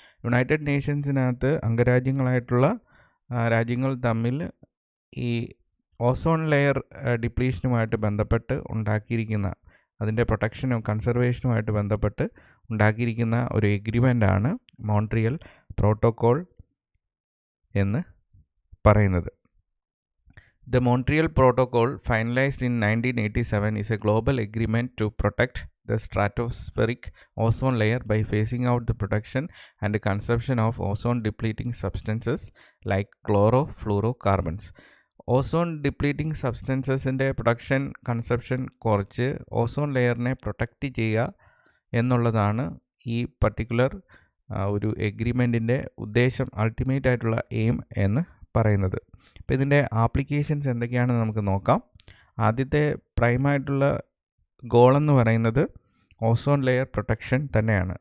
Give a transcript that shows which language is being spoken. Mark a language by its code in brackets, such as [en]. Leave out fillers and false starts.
[ml] United നേഷൻസിനകത്ത് അംഗരാജ്യങ്ങളായിട്ടുള്ള രാജ്യങ്ങൾ തമ്മിൽ ഈ ഓസോൺ ലെയർ ഡിപ്ലീഷനുമായിട്ട് ബന്ധപ്പെട്ട് ഉണ്ടാക്കിയിരിക്കുന്ന, അതിൻ്റെ പ്രൊട്ടക്ഷനും കൺസർവേഷനുമായിട്ട് ബന്ധപ്പെട്ട് ഉണ്ടാക്കിയിരിക്കുന്ന ഒരു എഗ്രിമെൻ്റാണ് മോൺട്രിയൽ പ്രോട്ടോക്കോൾ എന്ന് പറയുന്നത്. [en] The Montreal Protocol, finalized in 1987, is a global agreement to protect the stratospheric ozone layer by phasing out the production and consumption of ozone-depleting substances like chlorofluorocarbons. [ml] Ozone depleting സബ്സ്റ്റൻസസിൻ്റെ production, consumption കുറച്ച് ozone ലെയറിനെ protect ചെയ്യുക എന്നുള്ളതാണ് ഈ particular ഒരു എഗ്രിമെൻറ്റിൻ്റെ ഉദ്ദേശം, ultimate ആയിട്ടുള്ള aim എന്ന് പറയുന്നത്. അപ്പോൾ ഇതിൻ്റെ ആപ്ലിക്കേഷൻസ് എന്തൊക്കെയാണെന്ന് നമുക്ക് നോക്കാം. ആദ്യത്തെ പ്രൈമായിട്ടുള്ള ഗോൾ എന്ന് പറയുന്നത് ഓസോൺ ലെയർ പ്രൊട്ടക്ഷൻ തന്നെയാണ്.